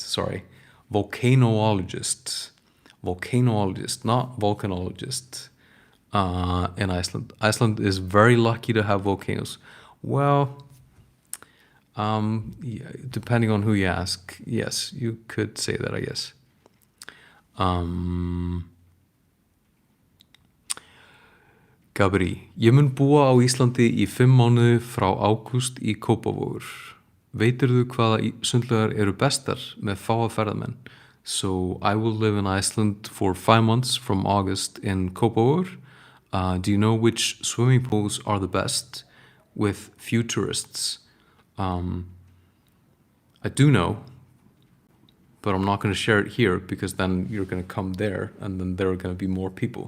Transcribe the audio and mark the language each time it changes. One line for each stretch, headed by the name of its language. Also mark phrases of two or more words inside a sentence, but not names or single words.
English: Sorry, volcanologist. Volcanologist, not volcanologist. In Iceland. Iceland is very lucky to have volcanoes. Well, yeah, depending on who you ask, yes, you could say that, I guess.
Icelandic: Gabri, ég mun búa á Íslandi í 5 mánuði frá ágúst í Kópavogur. Veitirðu hvaða sundlaugar eru bestar með fáa ferðamenn?
English: So I will live in Iceland for 5 months from August in Kópavogur. Do you know which swimming pools are the best with few tourists? I do know, but I'm not going to share it here because then you're going to come there and then there are going to be more people.